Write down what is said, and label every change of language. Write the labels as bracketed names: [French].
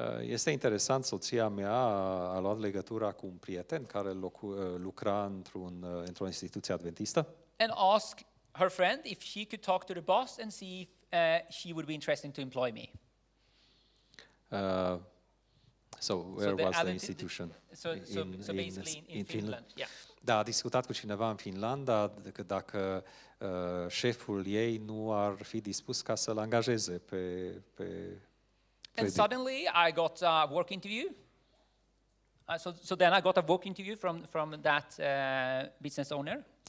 [Romanian] Este interesant, soția mea a luat legătura cu un prieten care lucra într-o instituție adventistă. [English] And asked her friend if she could talk to the boss and see if she would be interested to employ me. So where was the institution? So basically in Finland. Yeah. [Romanian] Da, a discutat cu cineva în Finlanda dacă șeful ei nu ar fi dispus ca să-l angajeze pe [English] And suddenly I got a work interview. So then I got a work interview from that business owner.